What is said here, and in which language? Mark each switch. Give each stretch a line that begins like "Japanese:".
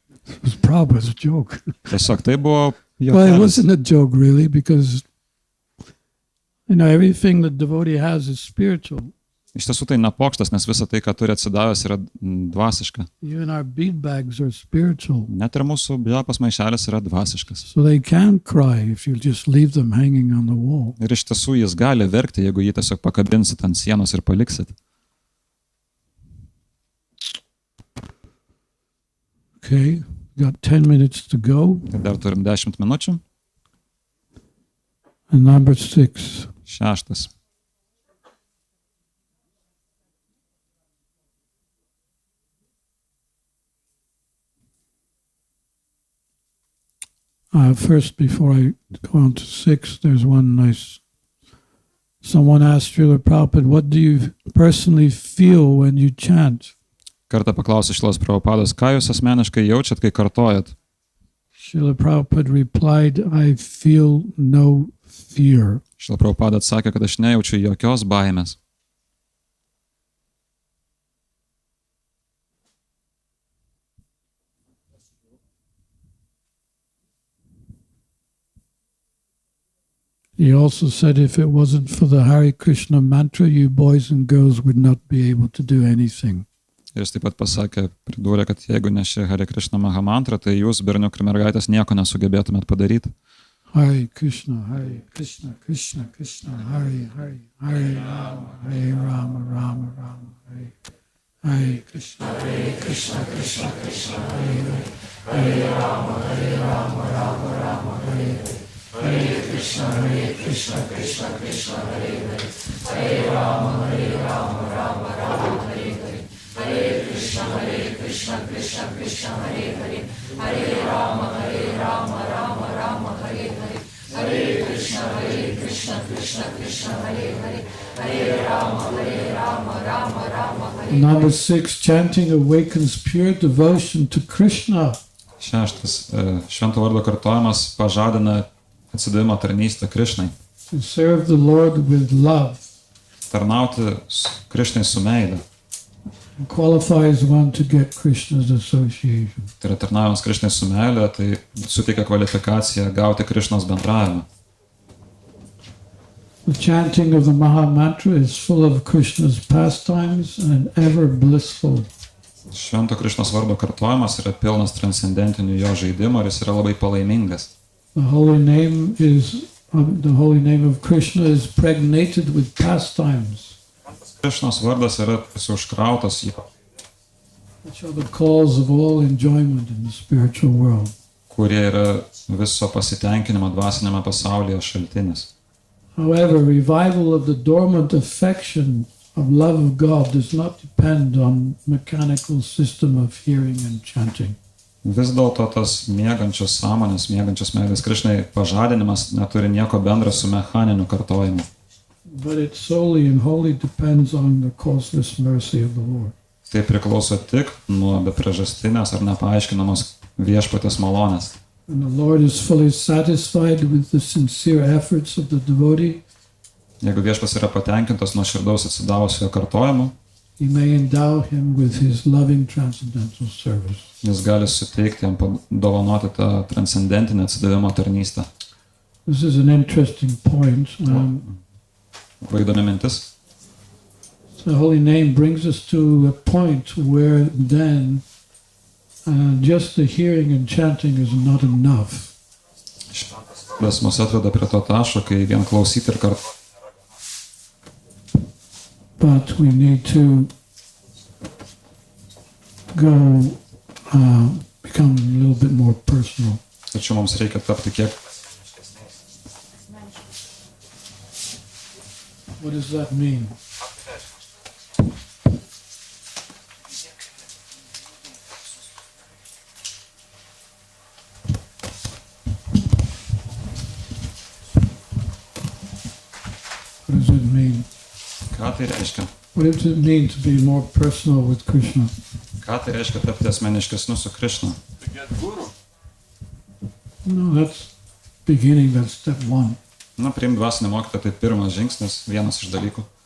English: It was Prabhupada's joke.
Lithuanian: Tiesiog tai buvo
English: Well, it
Lithuanian: juokelis.
English: wasn't a joke really, because everything the devotee has is spiritual.
Lithuanian: Iš tiesų tai ne pokštas, nes visa tai, ką turi atsidavęs, yra dvasiška.
English: Even our bead bags are spiritual.
Lithuanian: Net ir mūsų džapos maišelis yra dvasiškas.
English: So they can cry if you just leave them hanging on the wall.
Lithuanian: Ir iš tiesų jis gali verkti, jeigu jį tiesiog pakabinsit ant sienos ir paliksit.
English: Okay, got 10 minutes to go.
Lithuanian: Tai dar turim 10 minučių.
English: And number 6.
Lithuanian: 6.
English: First, before I go on to 6, there's one nice... Someone asked Srila Prabhupada, what do you personally feel when you chant?
Lithuanian: Kartą paklausė Šilos Prabhupados, ką jūs asmeniškai jaučiat, kai kartojat?
English: Srila Prabhupada replied, I feel no fear.
Lithuanian: Šila Prabhupada atsakė, kad aš nejaučiu jokios baimės.
English: He also said if it wasn't for the Hare Krishna mantra, you boys and girls would not be able to do anything.
Lithuanian: Ir jis taip pat pasakė, pridūrė, kad jeigu ne ši Hare Krishna Mahamantra, tai jūs, berniukai ir mergaitės, nieko nesugebėtumėt padaryti.
Sanskrit: Hare Krishna, Krishna Krishna, Hare Hare, Hare Rama, Rama Rama, Hare Krishna, Krishna Krishna, Hare Hare, Hare Rama, Rama Rama, Hare Hare Krishna Krishna Krishna Hare Hare, Hare Rama Rama Rama Hare Hare, Hare Krishna Krishna Krishna Hare Hare, Hare Rama Rama Rama Hare Hare, Hare Krishna Krishna Hare Hare, Hare Rama Rama Hare Hare.
English: Number 6, chanting awakens pure devotion to Krishna.
Lithuanian: 6. Švento vardo kartojimas pažadina atsidavimo tarnystę Krishnai.
English: To serve the Lord with love
Lithuanian: Tarnauti Krishnai su meile.
English: qualifies one to get Krishna's association.
Lithuanian: Tai yra tarnavimas Krishnai su meile, tai suteikia kvalifikaciją gauti Krishnos bendravimą.
English: The chanting of the Maha Mantra is full of Krishna's pastimes and ever blissful.
Lithuanian: Švento Krishnos vardo kartojimas yra pilnas transcendentinių jo žaidimų ir jis yra labai palaimingas.
English: The holy name of Krishna is pregnated with pastimes,
Lithuanian: Krishnos vardas yra užkrautas jo,
English: which are the cause of all enjoyment in the spiritual world.
Lithuanian: kurie yra viso pasitenkinimo dvasinėme pasaulyje šaltinis.
English: However, revival of the dormant affection of love of God does not depend on mechanical system of hearing and chanting.
Lithuanian: Vis dėlto tas miegančios sąmonės, miegančios meilės Krishnai pažadinimas neturi nieko bendra su mechaniniu kartojimu.
English: But it solely and wholly depends on the causeless mercy of the Lord.
Lithuanian: Tai priklauso tik nuo bepriežastinės ar nepaaiškinamos viešpatės malonės.
English: And the Lord is fully satisfied with the sincere efforts of the devotee,
Lithuanian: Jeigu viešpats yra patenkintas nuo širdaus atsidavusio kartojimu,
English: He may endow him with His loving transcendental service.
Lithuanian: jis gali suteikti jam dovanoti tą transcendentinę atsidavimo tarnystę.
English: This is an interesting point.
Lithuanian: Labai įdomi mintis.
English: The holy name brings us to a point where then just the hearing and chanting is not enough.
Lithuanian: Tas mus atveda prie to taško, kai vien klausyti ir kartu.
English: But we need to go become a little bit more personal.
Lithuanian: Tačiau mums reikia tapti kiek.
English: What does that mean? What does it mean?
Lithuanian: Ką tai reiškia?
English: What does it mean to be more personal with Krishna?
Lithuanian: Ką tai reiškia tapti asmeniškesniu su Krishna?
English: No, that's beginning, that's step one.
Lithuanian: Na, priimti dvasinį mokytoją tai pirmas žingsnis, vienas iš dalykų.